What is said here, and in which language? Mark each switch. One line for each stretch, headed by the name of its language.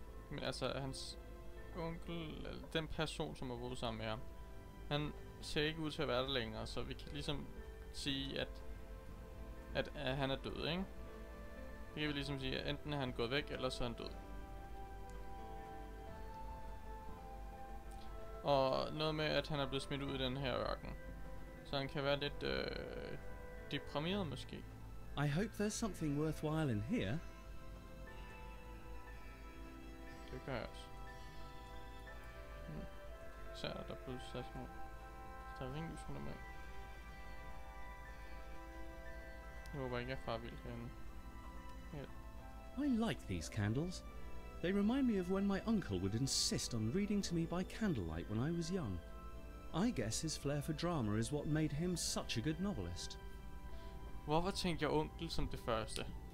Danish: Men altså, hans onkel, eller den person, som har boet sammen med ham, han ser ikke ud til at være der længere, så vi kan ligesom sige, at han er død, ikke? Det kan vi ligesom sige, at enten er han gået væk, eller så er han død. Og noget med, at han er blevet smidt ud i den her ørken. Så han kan være lidt deprimeret måske.
English: I hope there's something worthwhile in here.
Danish: Det gør jeg også. Så er der blevet sat små. Der er ringlys rundt omkring. Jeg håber ikke, jeg er farvildt herinde.
English: I like these candles. They remind me of when my uncle would insist on reading to me by candlelight when I was young. I guess his flair for drama is what made him such a good novelist.
Danish: Hvorfor tænkte jeg onkel som det første?